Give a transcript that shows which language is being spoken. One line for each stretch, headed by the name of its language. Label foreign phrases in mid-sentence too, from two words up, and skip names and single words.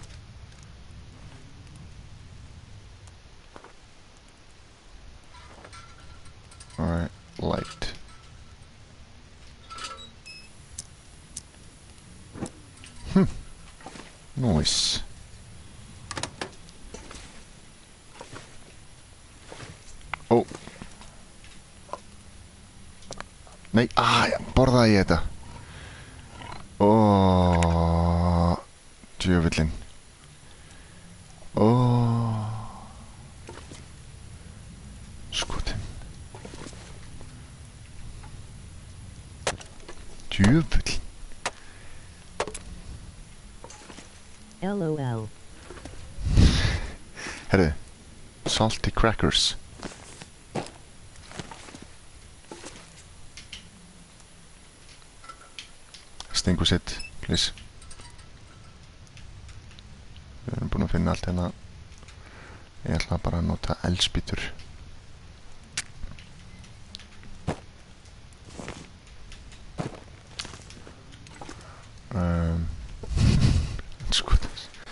English: Alright, light. Nice. Oh.
Icelandic: Nei, borðaði ég þetta? Djöfullinn. Skotin. Djöfull. LOL. Herru,
English: salty crackers. Extinguish, please.
Icelandic: Við erum búin að finna allt hérna. Ég ætla bara að nota eldspýtur. Skoðast.